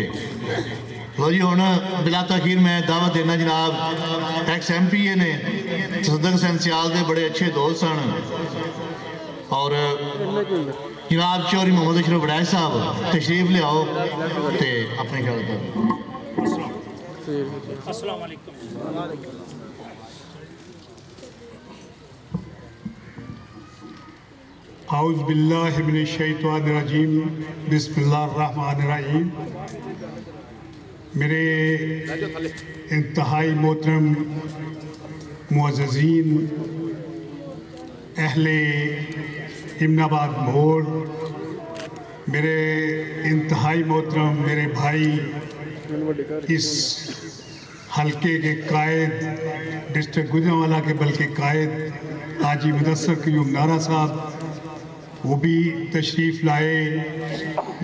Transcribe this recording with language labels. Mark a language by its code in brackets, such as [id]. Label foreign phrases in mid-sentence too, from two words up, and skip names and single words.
[pa] لو جی ہن بلا تاخیر میں دعوت دینا جناب [en] ex MP [pa] نے تصدق حسین سیال دے بڑے اچھے دوست سن اور جناب چوہدری محمد اشرف وڑائچ صاحب تشریف لیاؤ تے اپنی گل کرو. [ar] السلام عليكم. أعوذ بالله من الشيطان الرجيم، بسم الله الرحمن الرحيم. [ur] میرے انتہائی محترم معززین اہل ایمن آباد موڑ، میرے انتہائی محترم میرے بھائی اس حلقے کے قائد، ڈسٹرکٹ گوجرانوالہ کے بلکہ قائد حاجی مدثر قیوم ناہرا صاحب، وہ بھی تشریف لائے.